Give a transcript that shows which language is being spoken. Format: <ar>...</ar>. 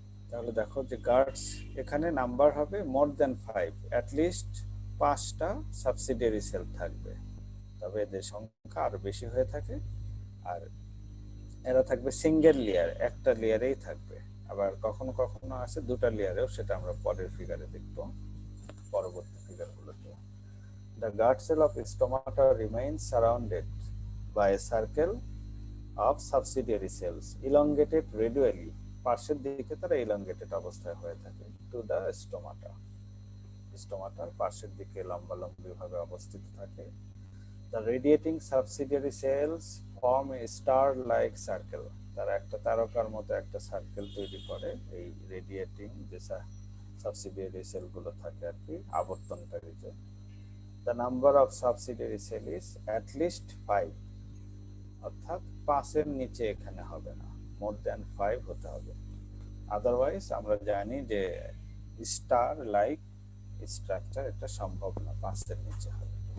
<bn>তাহলে দেখো যে গার্ডস এখানে নাম্বার হবে মোর দ্যান 5, অ্যাটলিস্ট 5টা সাবসিডিয়ারি সেল থাকবে, তবে এদের সংখ্যা আরো বেশি হয়ে থাকে, আর এরা থাকবে সিঙ্গেল লেয়ার, একটা লেয়ারেই থাকবে, আবার কখনো কখনো আছে দুটা লেয়ারেও, সেটা আমরা পরের ফিগারে দেখব, পরবর্তী ফিগারগুলোতে।</bn> <en>The guard cell of stomata remains surrounded by a circle of subsidiary cells, elongated radially,</en> <bn>পার্শ্বের দিকে তারা elongated অবস্থায় হয়ে থাকে,</bn> <en>to the stomata,</en> <bn>স্টোমাটার পার্শ্বের দিকে লম্বালম্বি ভাবে অবস্থিত থাকে।</bn> <en>The radiating subsidiary cells form a star-like circle,</en> <bn>তারা একটা তারকার মতো একটা সার্কেল তৈরি করে, এই রেডিয়েটিং যে সাবসিডিয়ারি সেলগুলো থাকে আর কি আবর্তনকারীতে।</bn> <en>The number of subsidiary cell is at least 5,</en> <bn>অর্থাৎ 5-এর নিচে এখানে হবে না, মোর দ্যান 5 হতে হবে, আদারওয়াইজ আমরা জানি যে স্টার লাইক স্ট্রাকচার এটা সম্ভব না, 5-এর নিচে হবে।</bn>